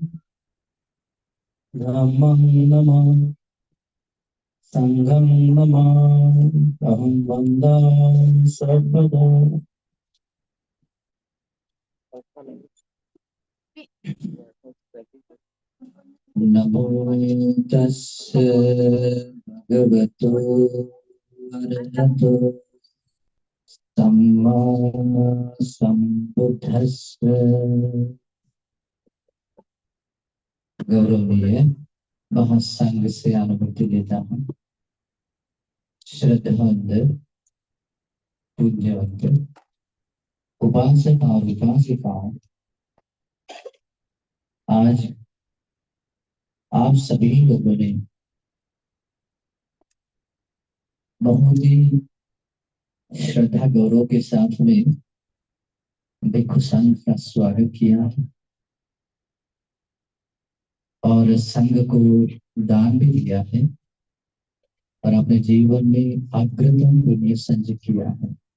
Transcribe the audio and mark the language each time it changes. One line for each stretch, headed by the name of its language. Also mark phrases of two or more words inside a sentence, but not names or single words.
Pali: धम्मं नमः संघं नमः अहं वन्दामि सर्वदा नमो तस्य भगवतो अरहतो सम्मा सम्बुद्धस्य
Hindi: गौरवनीय महासंघ से अनुभूति लेता हूँ श्रद्धावंत पूज्यवंत उपासक और उपासिकाओं आज आप सभी लोगों ने बहुत ही श्रद्धा गौरव के साथ में भिक्षु संघ का स्वागत किया है और संघ को दान भी दिया है और अपने जीवन में अग्रतम पुण्य संचय किया है।